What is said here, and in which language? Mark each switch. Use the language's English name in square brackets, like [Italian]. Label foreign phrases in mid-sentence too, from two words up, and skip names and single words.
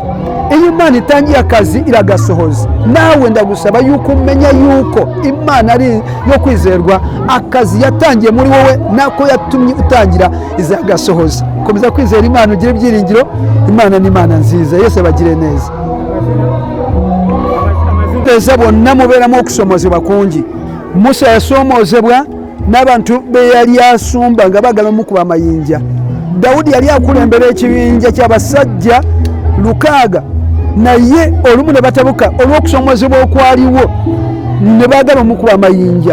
[Kinyarwanda] Iyo Imana itangiye akazi iragasohoza. Nawe ndagusaba yuko umenya yuko Imana ari yo kwizerwa. Akazi yatangiye muri wowe nako yatumye utangira izagasohoza. Komeza kwizera Imana, ugire ibyiringiro. Imana ni Imana nziza, Yesu abagire neza. [Ganda] Teza bonna mubeeramu okusomozebwa kungi. Musa yasomozebwa n'abantu be yali asumba nga bagala mukuba amayinja. Dawudi yali akulembera ekibinja ky'abasajja 600, naye olumu ne batabuka olw'okusomozebwa okwaliwo ne bagala mukuba amayinja.